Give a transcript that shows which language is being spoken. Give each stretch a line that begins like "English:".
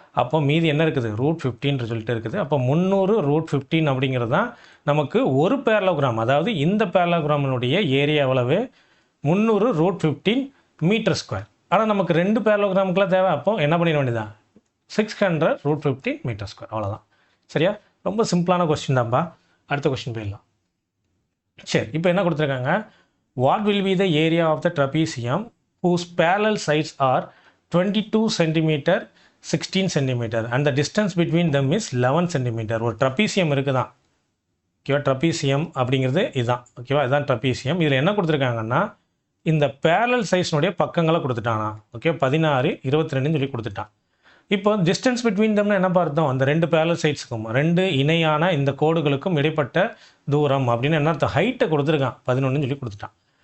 Tamil: அப்போ மீதி என்ன இருக்குது, √15 சொல்லிட்டு இருக்குது. அப்போ 300 √15 அப்படிங்கிறது தான் நமக்கு ஒரு பேரலோகிராம், அதாவது இந்த பேரலோகிராமினுடைய ஏரியா எவ்வளவு, 300 √15 m². ஆனால் நமக்கு 2 பேரலோகிராமுக்குலாம் தேவை. அப்போ என்ன பண்ணிட வேண்டியதான், 600 √15 m², அவ்வளோதான். சரியா? ரொம்ப சிம்பிளான கொஸ்டின் தான்ப்பா. அடுத்த கொஸ்டின் போயிடலாம். சரி, இப்போ என்ன கொடுத்துருக்காங்க,
English: What will be the area of the trapezium whose parallel sides are 22 cm 16 cm and the distance between them is 11 cm.
Tamil: ஒரு ட்ரபீசியம் இருக்குதான், ஓகேவா? ட்ரபீசியம் அப்படிங்கிறது இதுதான், ஓகேவா? இதுதான் ட்ரபீசியம். இதில் என்ன கொடுத்துருக்காங்கன்னா, இந்த பேரலல் சைட்ஸ்னுடைய பக்கங்களை கொடுத்துட்டானா, ஓகே? 16 22ன்னு சொல்லி கொடுத்துட்டான். இப்போ டிஸ்டன்ஸ் பிட்வீன் தம்னு என்ன பார்த்தோம், அந்த 2 பேரலல் சைட்ஸுக்கும் 2 இணையான இந்த கோடுகளுக்கும் இடைப்பட்ட தூரம் அப்படின்னு என்ன அர்த்தம், ஹைட்டை கொடுத்துருக்கான், 11ன்னு சொல்லி கொடுத்துட்டான்.